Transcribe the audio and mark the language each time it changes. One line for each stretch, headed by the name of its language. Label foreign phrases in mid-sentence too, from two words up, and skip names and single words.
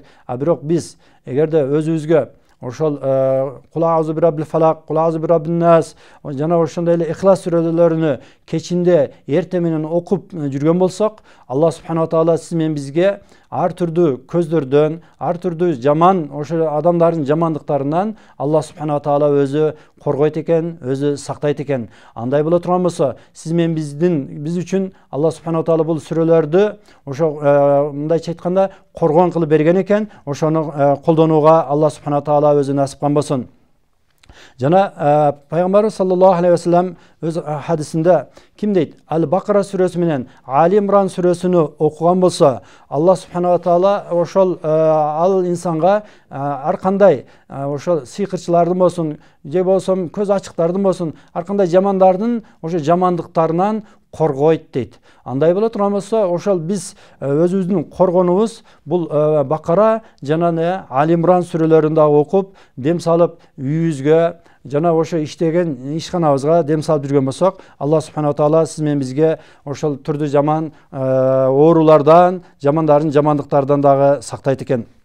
Kyrgyz: Бирок биз эгерде өзүбүзгө ошол
Arabic: قل أعوذ برب الفلق، قل أعوذ برب الناس
Kyrgyz: жана ошондой эле Ихлас сүрөлөрүнү кечинде эрте менен окуп жүргөн болсок, Алла
Arabic: سبحانه وتعالى
Kyrgyz: сиз менен бизге ар түрдүү көздөрдөн, ар түрдүү жаман ошо адамдардын жамандыктарынан Алла
Arabic: سبحانه وتعالى
Kyrgyz: өзү коргойт экен, өзү сактайт экен. Андай боло турган болсо, сиз менен биз үчүн Алла
Arabic: سبحانه وتعالى
Kyrgyz: бул сүрөлөрдү ошо мындайча айтканда коргон кылып берген экен. Ошону колдонууга Алла
Arabic: سبحانه وتعالى
Kyrgyz: өзү насип кылган болсун. Жана пайгамбарыбыз
Arabic: صلى الله عليه وسلم
Kyrgyz: өз хадисинде ким дейт? Ал-Бакара сүрөсү менен Али Имран сүрөсүнү окуган болсо, Аллах
Arabic: سبحانه وتعالى
Kyrgyz: ошол ал инсанга ар кандай ошол сыйкырчылардын болсун, же болсо көз ачыктардын болсун, ар кандай жамандардын ошо жамандыктарынан коргойт дейт. Андай боло турган болсо, ошол биз өзүбүздүн коргонубуз бул Бакара жана Али Имран сүрөлөрүн дагы окуп, дем салып үйүбүзгө жана ошо иштеген ишканабызга дем салып жүргөн болсок, Аллах
Arabic: سبحانه تعالى
Kyrgyz: сиз менен бизге ошол түрдүү жаман оорулардан, жамандардын жамандыктардан дагы сактайт экен.